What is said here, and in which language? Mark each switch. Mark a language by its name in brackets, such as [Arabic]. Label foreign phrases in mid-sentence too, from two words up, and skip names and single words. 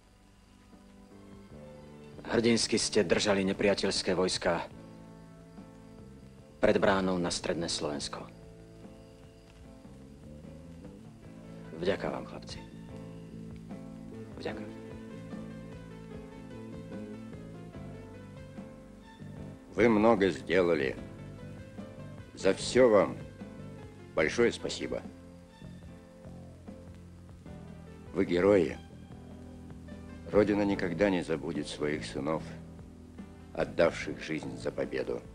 [Slovak] Hrdinsky ste držali nepriateľské vojská pred bránou na stredné Slovensko. Vďaka vám, chlapci. Vďaka. [Russian] Вы много сделали. За все вам большое спасибо. Вы герои. Родина никогда не забудет своих сынов, отдавших жизнь за победу.